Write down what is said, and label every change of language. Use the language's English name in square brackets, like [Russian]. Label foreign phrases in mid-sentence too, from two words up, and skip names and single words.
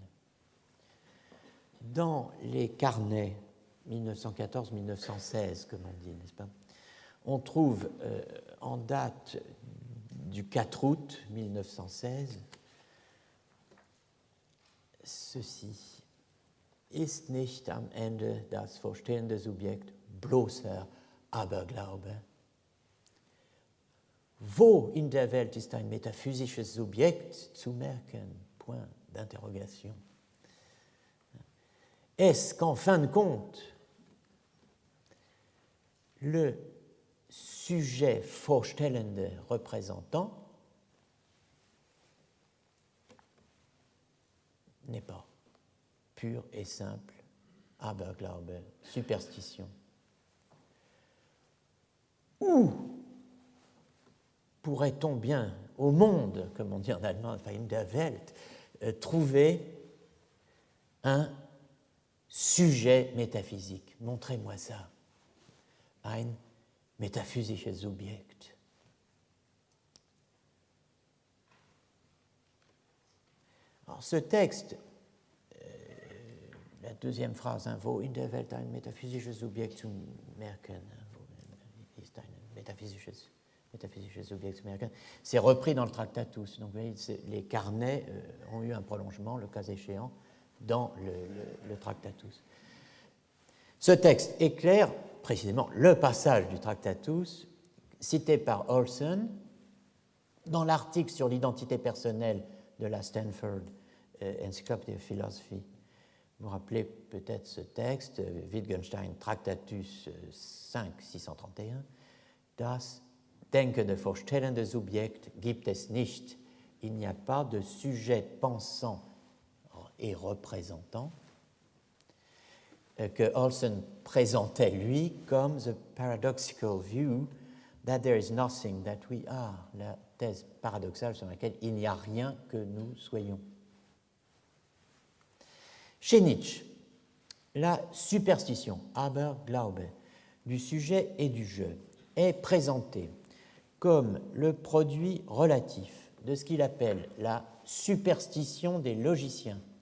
[French] Dans les carnets 1914-1916, comme on dit, n'est-ce pas, on trouve en date du 4 août 1916 ceci. [German] Ist nicht am Ende das vorstellende Subjekt bloßer Aberglaube? Wo in der Welt ist ein metaphysisches Subjekt zu merken? [French] Point d'interrogation. Est-ce qu'en fin de compte, le sujet vorstellende représentant n'est pas pur et simple Aberglaube, superstition? Où pourrait-on bien, au monde, comme on dit en allemand, [German] in der Welt, [French] trouver un sujet métaphysique? Montrez-moi ça. [German] Ein metaphysisches Subjekt. [French] Alors, ce texte, la deuxième phrase, [German] wo in der Welt ein metaphysisches Subjekt zu merken, ist ein metaphysisches Subjekt zu merken, [French] c'est repris dans le Tractatus. Donc, vous voyez, les carnets ont eu un prolongement, le cas échéant, dans le Tractatus. Ce texte éclaire précisément le passage du Tractatus cité par Olson dans l'article sur l'identité personnelle de la Stanford Encyclopedia of Philosophy. Vous vous rappelez peut-être ce texte, [German] Wittgenstein, Tractatus 5, 631, Das denkende vorstellende Subjekt gibt es nicht. [French] Il n'y a pas de sujet pensant et représentant, que Olson présentait, lui, comme [English] the paradoxical view that there is nothing that we are, [French] la thèse paradoxale sur laquelle il n'y a rien que nous soyons. Chez Nietzsche, la superstition, Aberglaube, du sujet et du je est présentée comme le produit relatif de ce qu'il appelle la superstition des logiciens